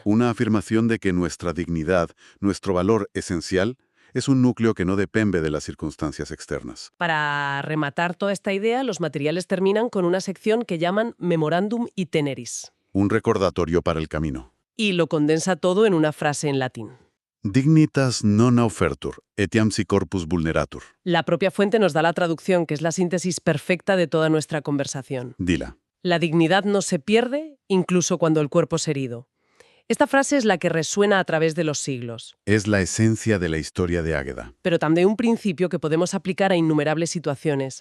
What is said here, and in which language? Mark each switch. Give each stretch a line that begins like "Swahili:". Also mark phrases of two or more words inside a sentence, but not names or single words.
Spanish: Una afirmación de que nuestra dignidad, nuestro valor esencial, es un núcleo que no depende de las circunstancias externas. Para rematar toda esta idea, los materiales terminan con una sección que llaman Memorandum Itineris. Un recordatorio para el camino. Y lo condensa todo en una frase en latín.
Latin: Dignitas non offertur, etiam si corpus vulneratur.
Spanish: La propia fuente nos da la traducción, que es la síntesis perfecta de toda nuestra conversación. Dila. La dignidad no se pierde, incluso cuando el cuerpo es herido. Esta frase es la que resuena a través de los siglos, Es la esencia de la historia de Águeda. pero también un principio que podemos aplicar a innumerables situaciones.